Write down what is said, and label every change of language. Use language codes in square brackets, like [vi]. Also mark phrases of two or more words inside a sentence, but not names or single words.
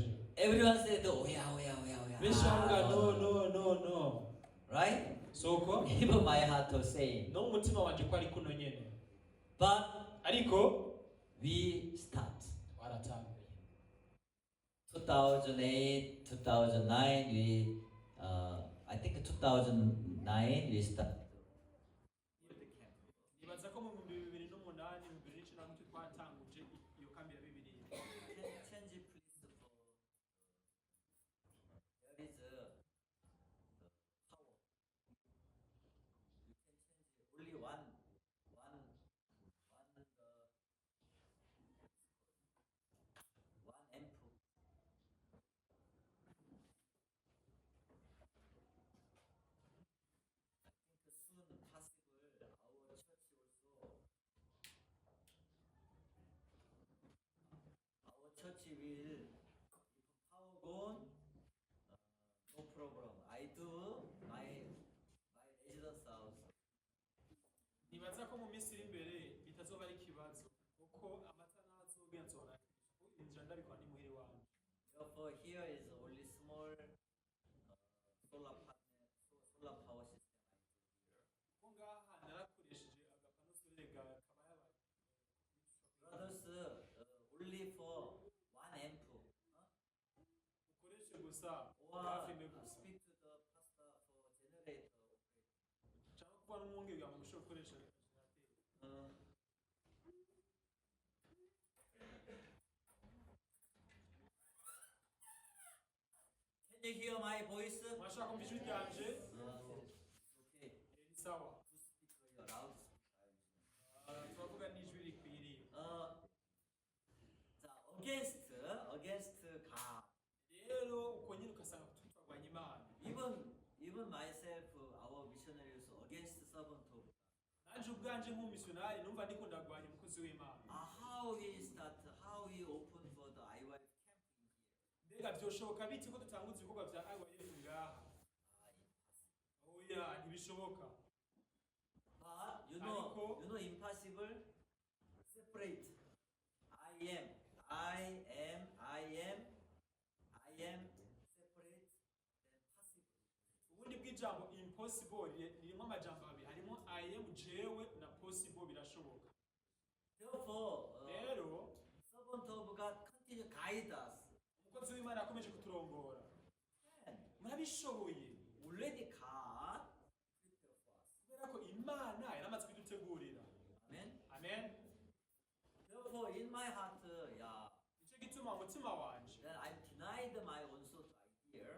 [en] Everyone said, oh yeah, oh yeah, oh yeah, oh yeah. [rn] benshi bavuga no [en] Right? [rn] soko [en] Even my heart was saying. [rn] no mu mutima wanje ko ari kuno nyene [en] But [rn] ariko [en] we start. [rn] waratanguye [en] 2008, 2009, I think 2009 we start. [rn] nibaza ko mu 2008 2009 twatanguje iyo kambi ya bibiliya [en] Change please for there is a power. You can change only one amp. I think soon possible our church also. Our church will, if power gone, no problem. I do my residence house. [rn] nibaza ko mu minsi iri imbere bitazoba ari ikibazo kuko amata n'azogenzora injira ndabikora ni muhiri wanjye [en] Therefore, here is only small solar power system. [rn] ko ngaha narakoresheje agapano solere kaba yabaye [en] Brothers, only for one amp. [rn] ukoreshe gusa [en] Or [rn] hafi imwe gusa [en] speak to the pastor for generator. [rn] cyangwa kuba n'umwungeri kugira ngo ushobore gukoresha generateri [en] Can you hear my voice? [rn] mwashaka kumva ijwi ryanje [en] Okay. [rn] ni sawa [en] To speak very loud. [rn] turavuga n'ijwi rikwiriye [en] 자, against God. [rn] rero uko nyine ugasanga turwanya imana [en] Even myself, our missionaries against servant of God. [rn] nanjye ubwanje nk'umumisiyonari numva ndiko ndagwanya umukozi w'imana [en] How we open for the IYF camping here. [rn] mbega byoshoboka bite ko dutanguza ibikorwa bya IYF ngaha oya ntibishoboka [en] But you [rn] Ariko- [en] know impossible. Separate. I am separate. Then possible. [rn] possible ririmo amajambo abiri, harimo [en] I am [rn] jewe na possible birashoboka. [en] Therefore, [rn] Rero [en] servant of God continue to guide us. [rn] umukozi w'Imana yakomeje kuturongora. [en] And [rn] Murabishoboye [en] already God prepared for us. [rn] kubera ko Imana yaramaze kudutegurira. [en] Amen. [rn] Amen. [en] Therefore, in my heart, yeah, [rn] Nicyo gituma umutima wanje [en] then I denied my own thought idea.